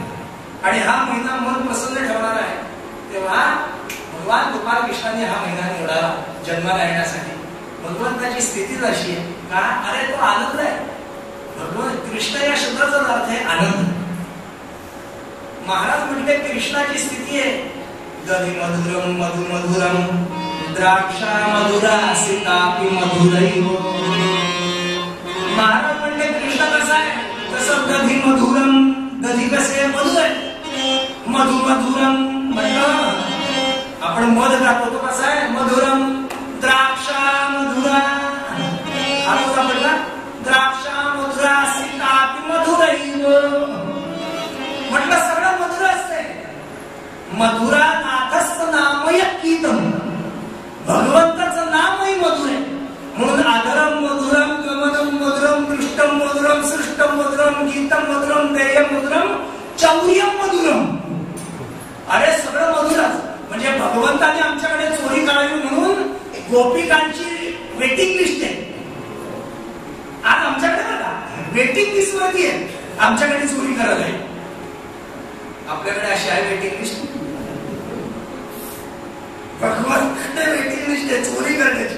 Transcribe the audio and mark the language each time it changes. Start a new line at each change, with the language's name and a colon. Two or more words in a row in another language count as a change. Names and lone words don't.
Marathi: आणि हा महिना मन प्रसन्न ठेवणारा आहे. तेव्हा भगवान गोपाळ कृष्णाने हा महिना निवडावा जन्माला येण्यासाठी. भगवंताची स्थितीच अशी आहे का, अरे तो आनंद आहे. भगवान कृष्ण या शब्दाचा अर्थ आहे आनंद. महाराज म्हटले कृष्णाची स्थिती आहे
Sanskrit: दधी मधुरम मधु मधुरम द्राक्षा मधुरा सीतापि मधुरैव.
Marathi: महाराज म्हणले कृष्ण कसा आहे, तसं
Sanskrit: दधी मधुरम,
Marathi: दधी कसे मधुर आहे.
Sanskrit: मधु मधुरम
Marathi: म्हटलं आपण मध खातो तो कसा आहे मधुरम.
Sanskrit: द्राक्षा मधुरा,
Marathi: आता म्हटलं
Sanskrit: द्राक्षा मधुरा सीतापि मधुरैव.
Marathi: म्हटलं सगळं मधुर असते.
Sanskrit: मधुरा नाथस्थ नामय गीतम,
Marathi: भगवंताचं नामही मधुर आहे.
Sanskrit: म्हणून आदरम मधुरम, गमनम मधुरम, दृष्टम मधुरम, सृष्टम मधुरम, गीतम मधुरम, पेयम मधुरम, चौर्यम मधुरम.
Marathi: अरे सगळं मधुरच. म्हणजे भगवंताने आमच्याकडे चोरी करावी म्हणून गोपिकांची
English: waiting list
Marathi: आहे. आज आमच्याकडे बघा
English: waiting list
Marathi: वरती आहे, आमच्याकडे चोरी करायला आहे. आपल्याकडे अशी आहे
English: waiting list.
Marathi: भगवंताकडे
English: waiting list
Marathi: आहे चोरी करण्याची.